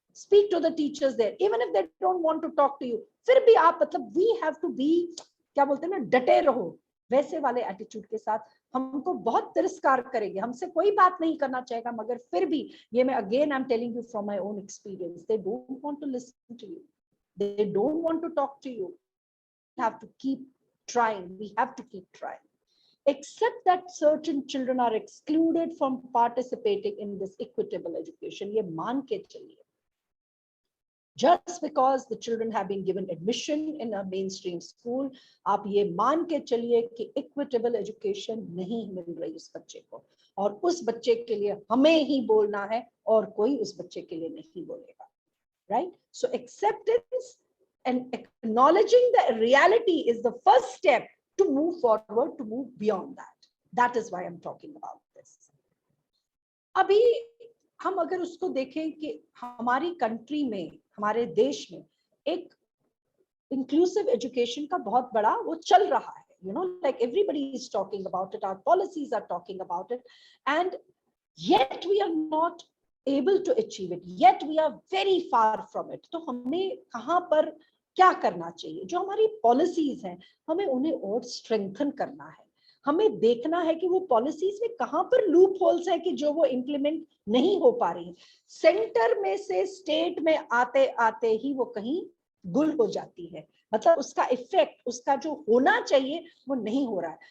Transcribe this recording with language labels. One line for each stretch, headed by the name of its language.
English: speak to the teachers there even if they don't want to talk to you,
Hindi: फिर भी आप मतलब
English: we have to be,
Hindi: क्या बोलते हैं ना, डटे रहो। वैसे वाले एटीट्यूड के साथ हमको बहुत तिरस्कार करेंगे, हमसे कोई बात नहीं करना चाहेगा, मगर फिर भी ये मैं
English: Again I am telling you from my own experience, they don't want to listen to you, they don't want to talk to you. We have to keep trying, we have to keep trying. Except that certain children are excluded from participating in this equitable education,
Hindi: ये मान के चलिए।
English: Just because the children have been given admission in a mainstream school,
Hindi: आप ये मान के चलिए कि equitable education नहीं मिल रही उस बच्चे को, और उस बच्चे के लिए हमें ही बोलना है और कोई उस बच्चे के लिए नहीं बोलेगा, right?
English: So acceptance and acknowledging the reality is the first step to move forward, to move beyond that. That is why I'm talking about this. अभी
Hindi: हम अगर उसको देखें कि हमारी कंट्री में, हमारे देश में एक इंक्लूसिव एजुकेशन का बहुत बड़ा वो चल रहा है,
English: you know, like everybody is talking about it, our policies are talking about it, and yet we are not able to achieve it, yet we are very far from it.
Hindi: तो हमें कहाँ पर क्या करना चाहिए? जो हमारी पॉलिसीज हैं हमें उन्हें और स्ट्रेंथन करना है, हमें देखना है कि वो पॉलिसीज में कहाँ पर लूप होल्स है कि जो वो इम्प्लीमेंट नहीं हो पा रही है। सेंटर में से स्टेट में आते आते ही वो कहीं गुल हो जाती है, मतलब उसका इफेक्ट, उसका जो होना चाहिए वो नहीं हो रहा है।